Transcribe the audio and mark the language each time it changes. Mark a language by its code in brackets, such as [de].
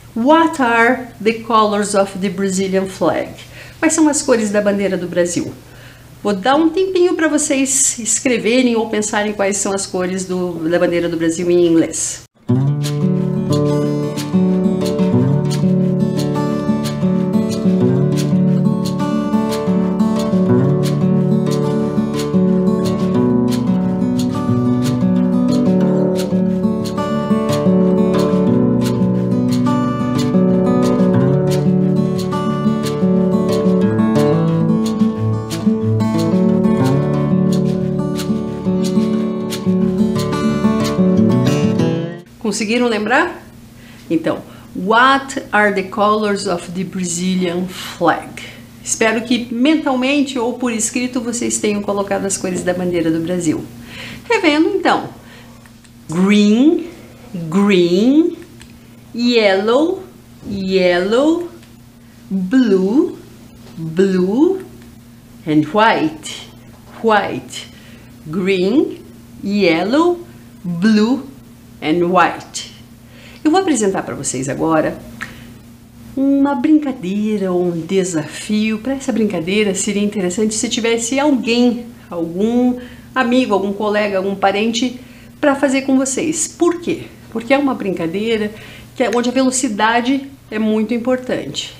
[en] What are the colors of the Brazilian flag? [pt] Quais são as cores da bandeira do Brasil? Vou dar um tempinho para vocês escreverem ou pensarem quais são as cores da bandeira do Brasil em inglês. Conseguiram lembrar? [en] Então, what are the colors of the Brazilian flag? [pt] Espero que mentalmente ou por escrito vocês tenham colocado as cores da bandeira do Brasil. Revendo então, [en] green, green, yellow, yellow, blue, blue, and white, white, green, yellow, blue, and white. [pt] Eu vou apresentar para vocês agora uma brincadeira ou um desafio. Para essa brincadeira seria interessante se tivesse alguém, algum amigo, algum colega, algum parente para fazer com vocês. Por quê? Porque é uma brincadeira onde a velocidade é muito importante.